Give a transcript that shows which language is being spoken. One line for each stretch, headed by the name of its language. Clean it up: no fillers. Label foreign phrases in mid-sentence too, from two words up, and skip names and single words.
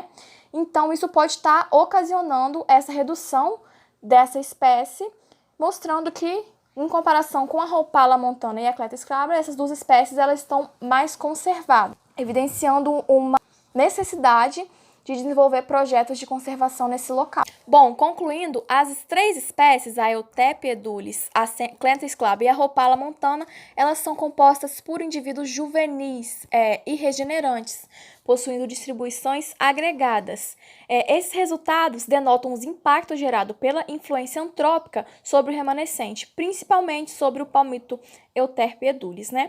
Portuguese: Então, isso pode estar ocasionando essa redução dessa espécie, mostrando que, em comparação com a Rhopala montana e a Cleta scraba, essas 2 espécies elas estão mais conservadas, evidenciando uma necessidade de desenvolver projetos de conservação nesse local. Bom, concluindo, as 3 espécies, a Euterpes edulis, a Cleta scraba e a Rhopala montana, elas são compostas por indivíduos juvenis e regenerantes, possuindo distribuições agregadas. Esses resultados denotam os impactos gerados pela influência antrópica sobre o remanescente, principalmente sobre o palmito Euterpes edulis, né?